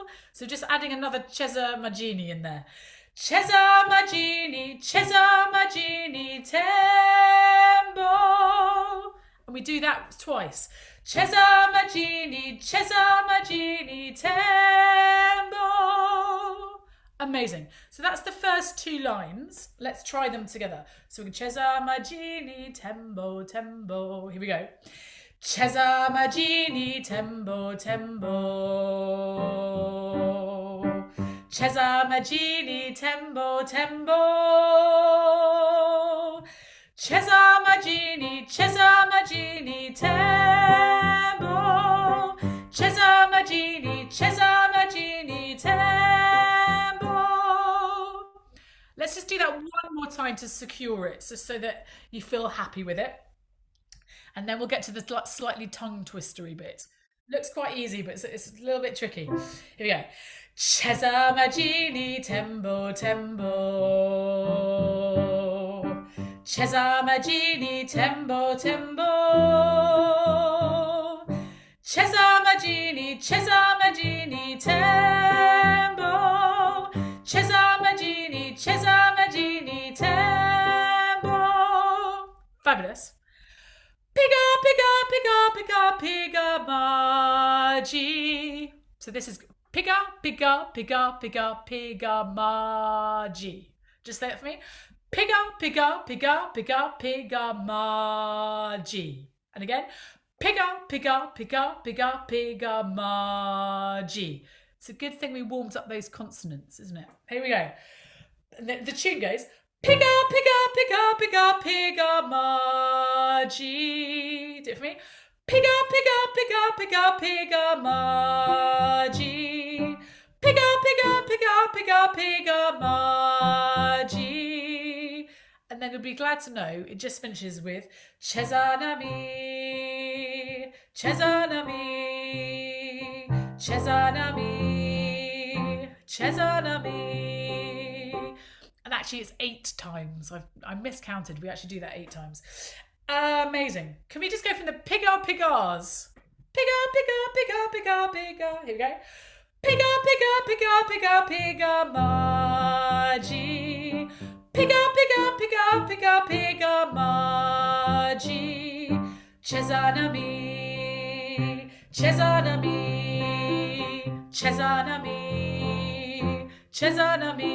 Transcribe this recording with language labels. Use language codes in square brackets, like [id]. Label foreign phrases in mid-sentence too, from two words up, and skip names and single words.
[en] So just adding another [sw] Cheza Majini [en] in there. [sw] Cheza Majini Tembo. [en] And we do that twice. [sw] Cheza Majini Tembo. [en] Amazing. So that's the first two lines. Let's try them together. So we can [sw] Cheza Majini Tembo Tembo. [en] Here we go. [sw] Cheza Majini Tembo Tembo. Cheza Majini Tembo Tembo. Cheza Majini Tembo. Cheza Majini Tembo. [en] Let's just do that one more time to secure it, so that you feel happy with it. And then we'll get to the slightly tongue twistery bit. Looks quite easy, but it's a little bit tricky. Here we go. [sw] Cheza Majini Tembo Tembo. Cheza Majini Tembo Tembo. Cheza Majini Tembo. Cheza Majini Tembo. [en] Fabulous. [sw] Piga, piga, piga, piga, piga, maji. [en] So this is [sw] piga, piga, piga, piga, piga, maji. [en] Just say it for me. [sw] Piga, piga, piga, piga, piga, maji. [en] And again. [sw] Piga, piga, piga, piga, piga, maji. [en] It's a good thing we warmed up those consonants, isn't it? Here we go. And the tune goes. [sw] Piga, piga, piga, piga, piga, maji. [en] Do it for me. [sw] Piga, piga, piga, piga, piga, maji. Piga, piga, piga, piga, piga, maji. [en] And then you'll be glad to know it just finishes with [sw] Cheza Nami, Cheza Nami, Cheza Nami, Cheza Nami. [en] And that actually it's 8 times. I miscounted. We actually do that 8 times. Amazing. Can we just go from the [sw] pigga piggars? Pigga, pigga, pigga, pigga, pigga. [en] Here we go. [sw] Pigga, pigga, pigga, pigga, pigga, Margie. Pigga, pigga, pigga, pigga, pigga, Margie. Cheza Nami, Cheza Nami, Cheza Nami, Cheza Nami.